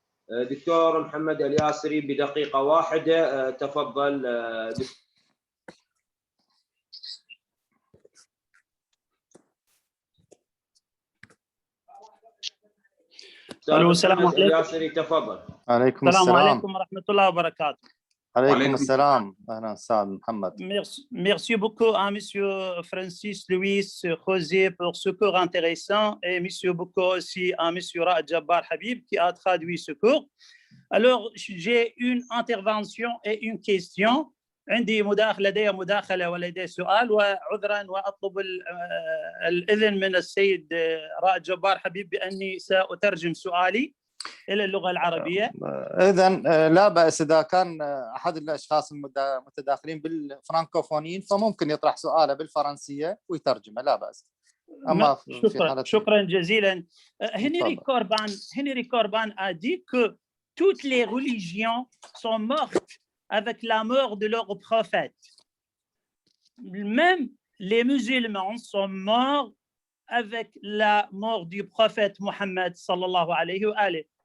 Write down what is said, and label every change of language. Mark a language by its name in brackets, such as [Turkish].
[Arabic] دكتور محمد الياسري بدقيقة واحدة تفضل. أستاذ السلام محمد عليكم. الياسري تفضل. عليكم السلام السلام. عليكم ورحمة الله وبركاته. عليكم السلام. أهلا أستاذ محمد. [French] Merci beaucoup à Monsieur Francis Louis José pour ce cours intéressant et Monsieur beaucoup aussi à Monsieur Raad Jabbar Habib qui a traduit ce cours. Alors, j'ai une intervention et une question. [Arabic] لدي مداخلة ولدي سؤال وعذرا وأطلب الإذن من السيد رائد جبار حبيب بأني سأترجم سؤالي إلى اللغة العربية. إذن لا بأس إذا كان أحد الأشخاص المتداخلين بالفرانكوفونيين فممكن يطرح سؤاله بالفرنسية ويترجمه، لا بأس. أما شكرا جزيلا. [French] Henry Corbin a dit que toutes les religions sont mortes avec la mort de leur prophète. Même les musulmans sont morts avec la mort du prophète Mohammed sallallahu alayhi wa alayhi.